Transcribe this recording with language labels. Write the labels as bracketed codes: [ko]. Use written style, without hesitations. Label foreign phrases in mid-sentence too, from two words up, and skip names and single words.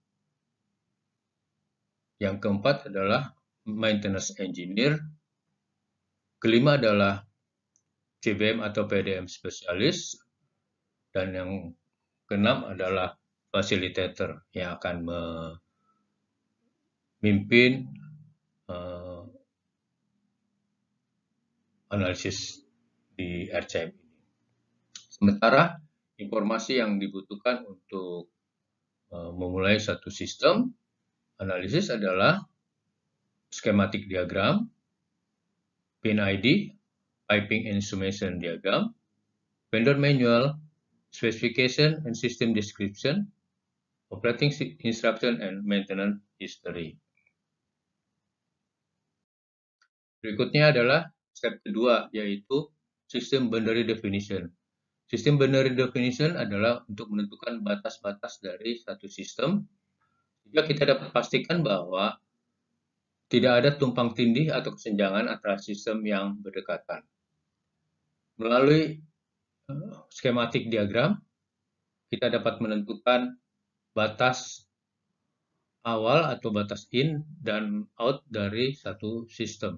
[id] yang keempat adalah [en] maintenance engineer, [id] kelima adalah CBM atau PDM spesialis, dan yang keenam adalah facilitator yang akan memimpin analisis di RCM ini. Sementara informasi yang dibutuhkan untuk memulai satu sistem analisis adalah [en] schematic diagram, [id] PIN ID, [en] piping instrumentation diagram, vendor manual, specification and system description, operating instruction and maintenance history. [id] Berikutnya adalah step kedua, yaitu [en] system boundary definition. System boundary definition [id] adalah untuk menentukan batas-batas dari satu sistem, sehingga kita dapat pastikan bahwa tidak ada tumpang tindih atau kesenjangan antara sistem yang berdekatan. Melalui skematik diagram, kita dapat menentukan batas awal atau batas in dan out dari satu sistem.